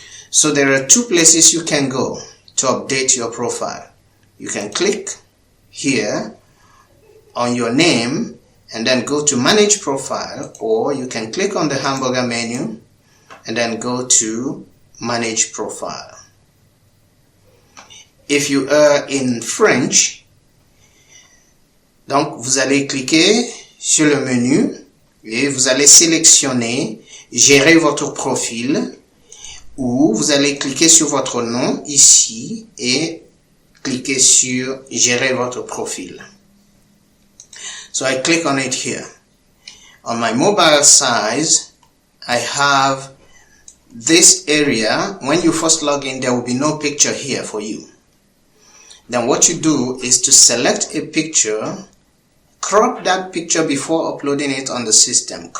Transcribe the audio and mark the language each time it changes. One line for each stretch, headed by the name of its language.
English: So there are two places you can go to update your profile. You can click here on your name and then go to Manage Profile, or you can click on the hamburger menu and then go to Manage Profile. If you are in French,
French: donc vous allez cliquer sur le menu et vous allez sélectionner Gérer votre profil, ou vous allez cliquer sur votre nom ici et cliquer sur Gérer votre profil.
English: So I click on it here. On my mobile size, I have this area. When you first log in, there will be no picture here for you. Then what you do is to select a picture, crop that picture before uploading it on the system.